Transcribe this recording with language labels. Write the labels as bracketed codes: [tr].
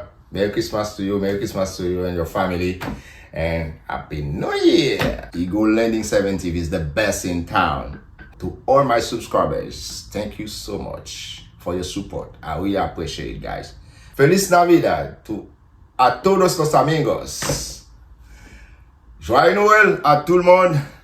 [en] Merry Christmas to you and your family. And Happy New Year. Eagle Landing 70 is the best in town. To all my subscribers, thank you so much for your support. I really appreciate it, guys. [es] Feliz Navidad a todos los amigos. [fr] Joyeux Noël à tout le monde.